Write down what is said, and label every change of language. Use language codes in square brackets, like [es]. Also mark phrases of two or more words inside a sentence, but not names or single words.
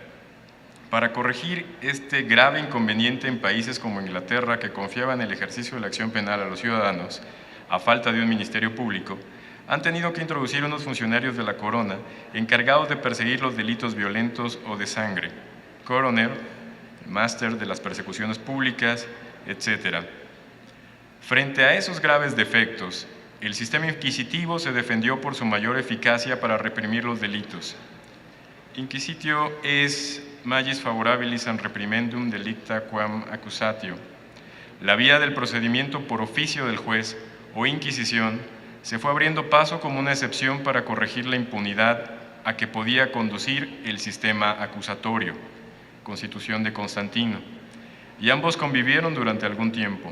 [es] Para corregir este grave inconveniente en países como Inglaterra, que confiaban el ejercicio de la acción penal a los ciudadanos, a falta de un ministerio público, han tenido que introducir unos funcionarios de la corona encargados de perseguir los delitos violentos o de sangre, coroner, máster de las persecuciones públicas, etc. Frente a esos graves defectos, el sistema inquisitivo se defendió por su mayor eficacia para reprimir los delitos. [la] Inquisitio es magis favorabilis an reprimendum delicta quam accusatio. [es] La vía del procedimiento por oficio del juez o inquisición se fue abriendo paso como una excepción para corregir la impunidad a que podía conducir el sistema acusatorio, Constitución de Constantino, y ambos convivieron durante algún tiempo.